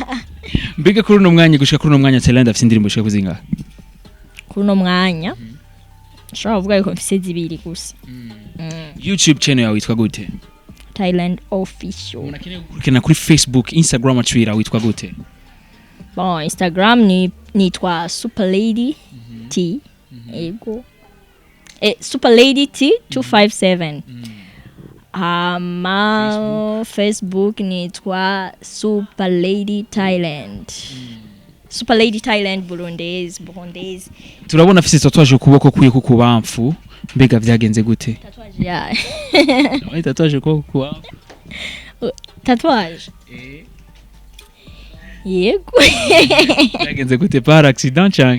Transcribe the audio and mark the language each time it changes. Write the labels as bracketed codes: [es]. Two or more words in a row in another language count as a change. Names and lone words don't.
[rn] mbega kuri no mwanya gushika kuri no mwanya Thailand afite indirimbo shaka kuzinga kuri no mwanya shaka kuvuga yuko mfise zibiri gusa YouTube channel yawe yitwa gute Thailand official unakeneye gukurikirana kuri Facebook Instagram Twitter witwa gute bon Instagram nitwa Super Lady T ego Super Lady T 257 Facebook nitwa Super Lady Thailand Super Lady Thailand Burundiese turabona afise tatouage ukuboko kuye kukubamfu mbega vyagenze gute tatouage ya tatouage kuboko tatouage yego vyagenze gute [fr] par accident [rn] cyane